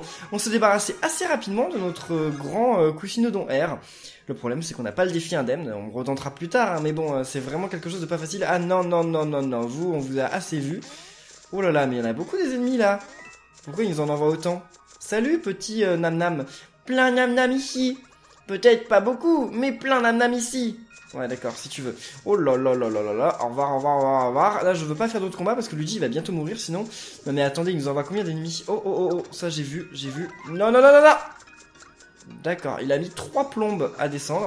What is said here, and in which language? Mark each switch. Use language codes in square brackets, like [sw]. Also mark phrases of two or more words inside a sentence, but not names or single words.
[fr] On s'est débarrassé assez rapidement de notre grand Coussinodon R. Le problème, c'est qu'on n'a pas le défi indemne, on retentera plus tard, hein, mais bon, c'est vraiment quelque chose de pas facile. Ah non, vous, on vous a assez vu. Oh là là, mais il y en a beaucoup des ennemis, là. Pourquoi ils en envoient autant? Salut, petit nam-nam. Plein nam-nam ici. Peut-être pas beaucoup, mais plein nam-nam ici. Ouais, d'accord, si tu veux. Oh là. Au revoir. Là, je veux pas faire d'autres combats parce que Luigi il va bientôt mourir sinon. Non, mais attendez, il nous envoie combien d'ennemis? Oh. Ça, j'ai vu. Non. D'accord, il a mis 3 plombes à descendre.